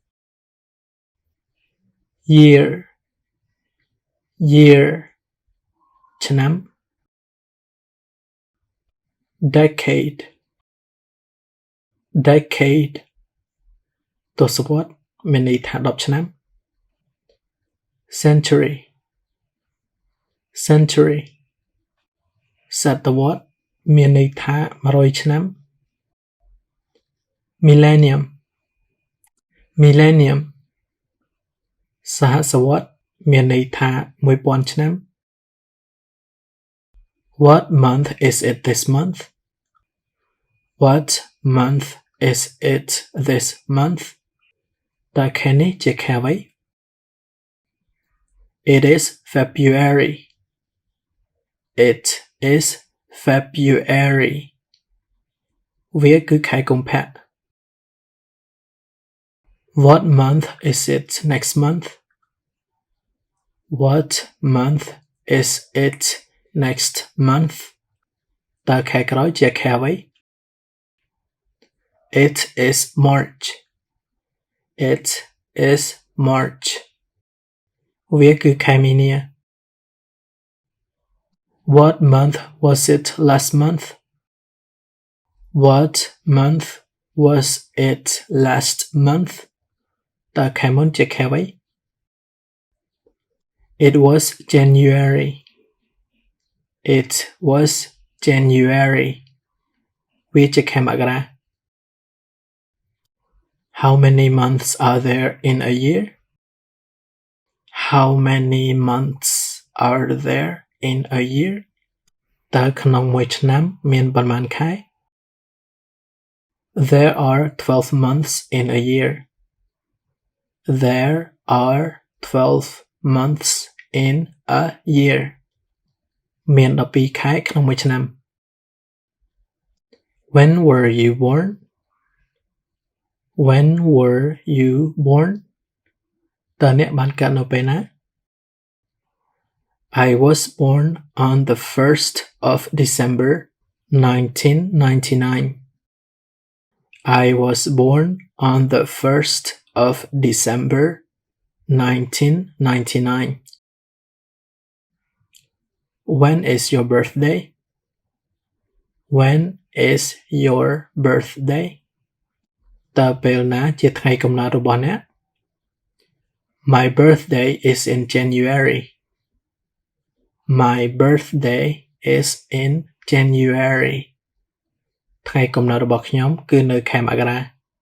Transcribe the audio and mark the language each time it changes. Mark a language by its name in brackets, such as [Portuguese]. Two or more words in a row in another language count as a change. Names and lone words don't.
[Khmer] Year ឆ្នាំ Decade ទសវត្សរ៍មានន័យថា10ឆ្នាំ Century សតវត្សរ៍មានន័យថា100ឆ្នាំ [English] Millennium [Khmer] សហសវត្សរ៍មានន័យថា1000ឆ្នាំ [English] What month is it this month? What month is it this month? [Khmer] តើខែនេះជាខែអ្វី [English] It is February [Khmer] វាគឺខែកុម្ភៈ [English] What month is it next month? What month is it next month? [Khmer] តើខែក្រោយជាខែអ្វី [English] It is March [Khmer] វាគឺខែមីនា [English] What month was it last month? What month was it last month? [Khmer] តើខែមុនជាខែអ្វី [English] It was January [Khmer] វាជាខែមករា [English] How many months are there in a year? How many months are there in a year? [Khmer] តើក្នុងមួយឆ្នាំមានប៉ុន្មានខែ [English] There are 12 months in a year. There are 12 months in a year. [Khmer] មាន12ខែក្នុងមួយឆ្នាំ [English] When were you born? [Khmer] តើអ្នកបានកើតនៅពេលណា [English] I was born on the 1st of December 1999. I was born on the 1st of December 1999. When is your birthday? When is your birthday? [Khmer] តើពេលណាជាថ្ងៃកំណើតរបស់អ្នក? [English] My birthday is in January. My birthday is in January. [Khmer] ថ្ងៃកំណើតរបស់ខ្ញុំគឺនៅខែមករា